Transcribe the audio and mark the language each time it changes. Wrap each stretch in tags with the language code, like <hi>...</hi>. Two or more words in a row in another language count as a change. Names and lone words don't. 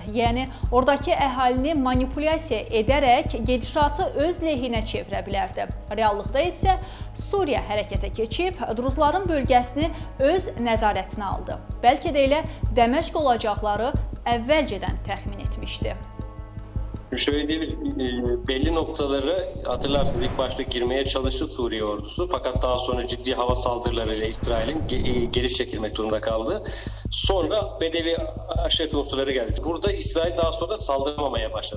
<az>Yəni, oradakı əhalini manipulyasiya edərək gedişatı öz lehinə çevirə bilərdi. Reallıqda isə Suriya hərəkətə keçib, Druzların bölgəsini öz nəzarətinə aldı. Bəlkə də elə Dəməşq olacaqları əvvəlcədən təxmin etmişdi.</az> <tr>Şöyle belli noktaları hatırlarsınız ilk başta girmeye çalıştı Suriye ordusu fakat daha sonra ciddi hava saldırılarıyla İsrail'in geri çekilmek durumunda kaldı. Sonra Bedevi aşiret unsurları geldi. Burada İsrail daha sonra saldıramamaya başladı.</tr>